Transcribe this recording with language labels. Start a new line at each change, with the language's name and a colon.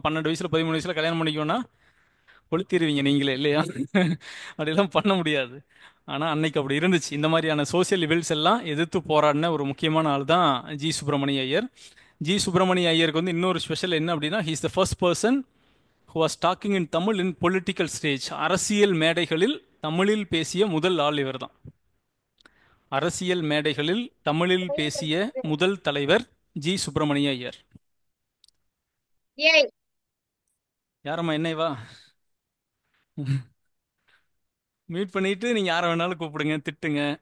Tamil: 12 வயசில் 13 வயசில் கல்யாணம் பண்ணிக்கோன்னா கொளுத்திடுவீங்க நீங்களே, இல்லையா? அப்படிலாம் பண்ண முடியாது. ஆனால் அன்னைக்கு அப்படி இருந்துச்சு. இந்த மாதிரியான சோசியல் லிவில்ஸ் எல்லாம் எதிர்த்து போராடின ஒரு முக்கியமான ஆள் தான் ஜி சுப்பிரமணிய ஐயர். ஜி சுப்பிரமணிய ஐயருக்கு வந்து இன்னொரு ஸ்பெஷல் என்ன அப்படின்னா,
English: He is the first person who was talking in Tamil in political stage.
Tamil: அரசியல் மேடைகளில் தமிழில் பேசிய முதல் ஆள் இவர்தான். அரசியல் மேடைகளில் தமிழில் பேசிய முதல் தலைவர் ஜி சுப்பிரமணிய ஐயர். ஏய் யாரம்மா என்னைவா மியூட் பண்ணிட்டு நீங்க யாரை வேணாலும் கூப்பிடுங்க, திட்டுங்க.